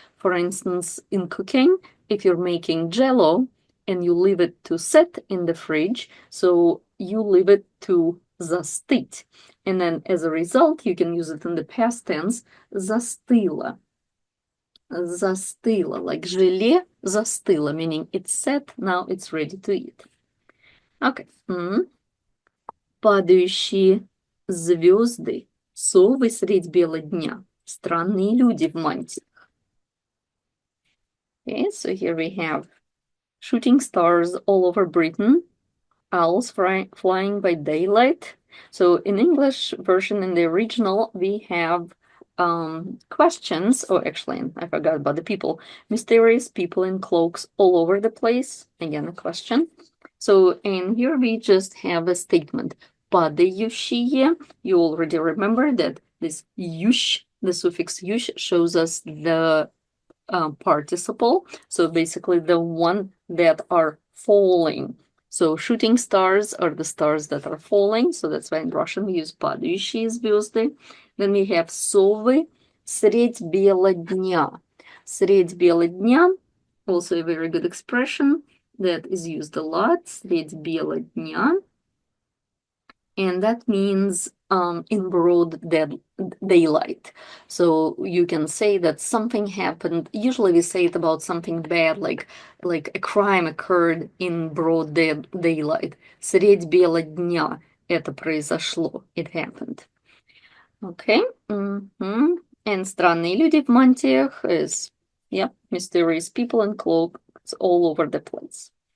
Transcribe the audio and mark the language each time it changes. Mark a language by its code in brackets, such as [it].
[en] For instance, in cooking, if you're making jello and you leave it to set in the fridge, so you leave it to застыть. And then as a result, you can use it in the past tense, застыло. Застыло, like [ru] желе застыло, [en] meaning it's set, now it's ready to eat. Okay. [ru] Падающие звезды, совы средь бела дня, странные люди в мантиях. [en] Okay, so here we have shooting stars all over Britain, owls flying by daylight. So in English version, in the original, we have questions. Oh, actually, I forgot about the people. Mysterious people in cloaks all over the place. Again, a question. So, and here we just have a statement. [ru] Падающие. [en] You already remember that this yush, the suffix yush, shows us the participle. So basically the one that are falling. So shooting stars are the stars that are falling. So that's why in Russian we use [ru] падающие звезды. [en] Then we have [ru] совы средь бела дня. Средь бела дня, [en] also a very good expression that is used a lot. [ru] Средь бела дня. [en] And that means in broad daylight. So you can say that something happened. Usually we say it about something bad, like a crime occurred in broad daylight. [ru] Средь бела дня это произошло. [en] It happened. Okay. And [ru] странные люди в мантиях [en] is, yeah, mysterious people in cloaks all over the place.